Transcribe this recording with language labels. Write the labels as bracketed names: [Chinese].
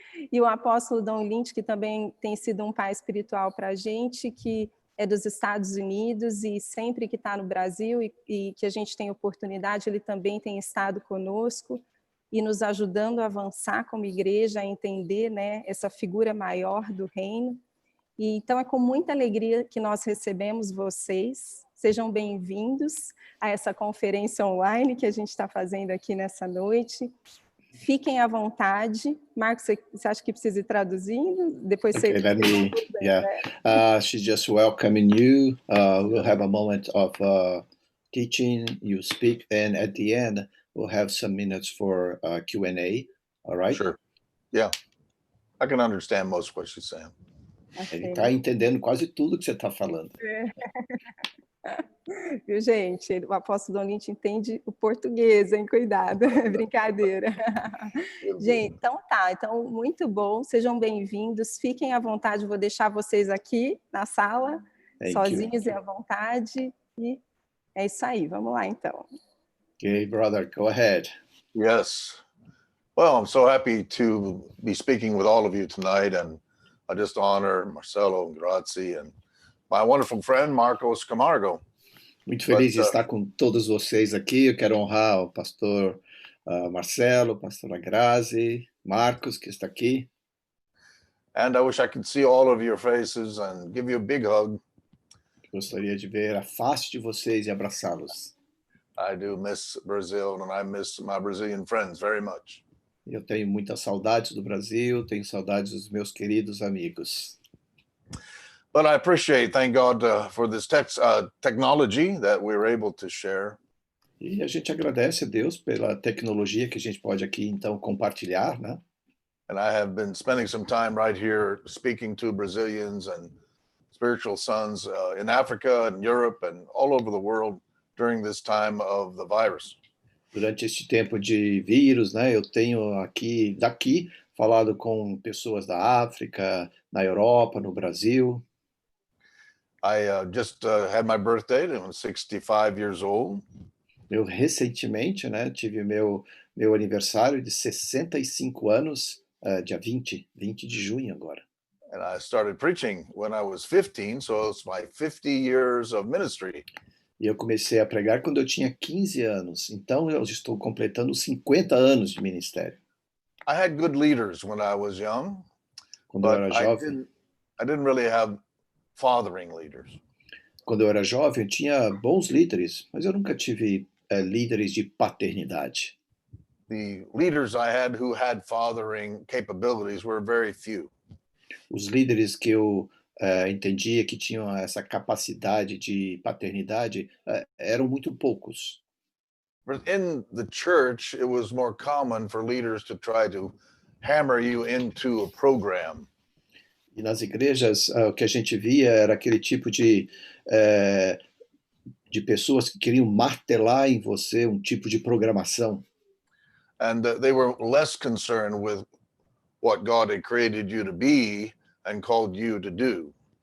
[Portuguese] E o apóstolo Lynch, que também tem sido um pai espiritual para a gente, que é dos Estados Unidos e sempre que está no Brasil e que a gente tem oportunidade, ele também tem estado conosco e nos ajudando a avançar como igreja, a entender, né, essa figura maior do reino. E, então, é com muita alegria que nós recebemos vocês. Sejam bem-vindos a essa conferência online que a gente está fazendo aqui nessa noite. Fiquem à vontade. Marcos, você acha que precisa ir traduzindo? Depois okay, você... [English] She's just welcoming you. We'll have a moment of teaching, you speak, and at the end, we'll have some minutes for Q&A. All right? Sure. Yeah. I can understand most of what she's saying. [Portuguese] Ele está entendendo quase tudo que você está falando. Viu, gente? O apóstolo Lynch entende o português, hein? Cuidado, brincadeira. Gente, então tá, então muito bom, sejam bem-vindos, fiquem à vontade, vou deixar vocês aqui na sala, sozinhos e à vontade, e é isso aí, vamos lá então. [English] Okay, brother, go ahead. Yes. Well, I'm so happy to be speaking with all of you tonight, and I just honor Marcelo Grazzi and my wonderful friend, Marcos Camargo. [Portuguese] Muito feliz de estar com todos vocês aqui. Eu quero honrar o pastor Marcelo, pastora Grazi, Marcos, que está aqui. [English] And I wish I could see all of your faces and give you a big hug. [Portuguese] Gostaria de ver a face de vocês e abraçá-los. [English] I do miss Brazil, and I miss my Brazilian friends very much. [Portuguese] Eu tenho muitas saudades do Brasil, tenho saudades dos meus queridos amigos. [English] But I appreciate, thank God, for this technology that we're able to share. [Portuguese] E a gente agradece a Deus pela tecnologia que a gente pode aqui, então, compartilhar, né? [English] And I have been spending some time right here speaking to Brazilians and spiritual sons in Africa and Europe and all over the world during this time of the virus. [Portuguese] Durante este tempo de vírus, né? Eu tenho daqui, falado com pessoas da África, na Europa, no Brasil. [English] I just had my birthday, I'm 65 years old. [Portuguese] Eu recentemente, né, tive meu aniversário de 65 anos, dia 20 de junho agora. [English] And I started preaching when I was 15, so it's my 50 years of ministry. [Portuguese] E eu comecei a pregar quando eu tinha 15 anos, então eu estou completando 50 anos de ministério. [English] I had good leaders when I was young, [Portuguese] quando eu era jovem. [English] I didn't really have fathering leaders. [Portuguese] Quando eu era jovem, eu tinha bons líderes, mas eu nunca tive líderes de paternidade. [English] The leaders I had who had fathering capabilities were very few. [Portuguese] Os líderes que eu entendia que tinham essa capacidade de paternidade eram muito poucos. [English] But in the church, it was more common for leaders to try to hammer you into a program. [Portuguese] E nas igrejas, o que a gente via era aquele tipo de pessoas que queriam martelar em você um tipo de programação. [English] And they were less concerned with what God had created you to be and called you to do.